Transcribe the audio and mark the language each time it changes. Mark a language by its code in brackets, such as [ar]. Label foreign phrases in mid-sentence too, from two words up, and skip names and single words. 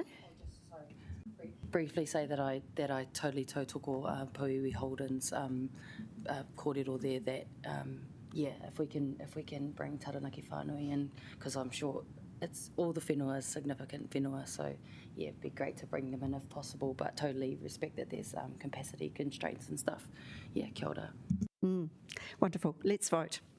[en] Briefly say that I totally tautoko Pauiwi Holden's kōrero there that if we can bring Taranaki Whānui in, because I'm sure it's all the whenua is significant whenua, so yeah, it'd be great to bring them in if possible, but totally respect that there's capacity constraints and stuff. Yeah, [mi] kia ora. [en] Wonderful. Let's vote.